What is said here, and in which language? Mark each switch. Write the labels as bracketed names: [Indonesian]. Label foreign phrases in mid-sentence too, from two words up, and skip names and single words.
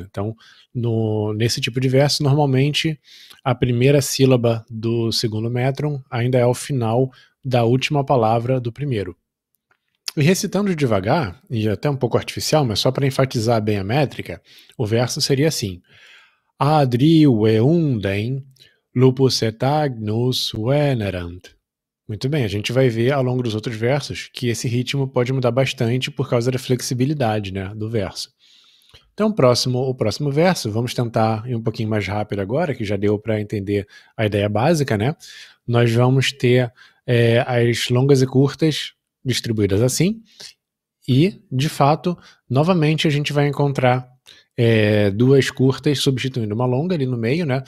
[Portuguese] Então, nesse tipo de verso, normalmente a primeira sílaba do segundo métron ainda é o final da última palavra do primeiro. E recitando devagar, e até um pouco artificial, mas só para enfatizar bem a métrica, o verso seria assim: [Latin] Adri veunden lupus et agnus venerant. [Portuguese] Muito bem, a gente vai ver ao longo dos outros versos que esse ritmo pode mudar bastante por causa da flexibilidade, né, do verso. Então, o próximo verso, vamos tentar ir um pouquinho mais rápido agora, que já deu para entender a ideia básica, né? Nós vamos ter as longas e curtas distribuídas assim, e, de fato, novamente a gente vai encontrar duas curtas substituindo uma longa ali no meio, né?